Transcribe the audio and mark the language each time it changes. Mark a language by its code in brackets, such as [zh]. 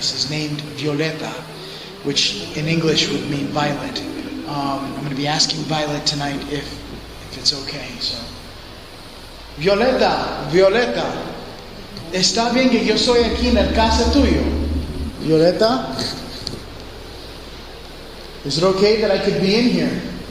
[en] Named Violeta, which in English would mean violet. I'm going to be asking Violet tonight if it's okay. [es] So, Violeta, ¿está bien que yo soy aquí en el casa tuyo? [en] Violeta, is it okay that I could be in here?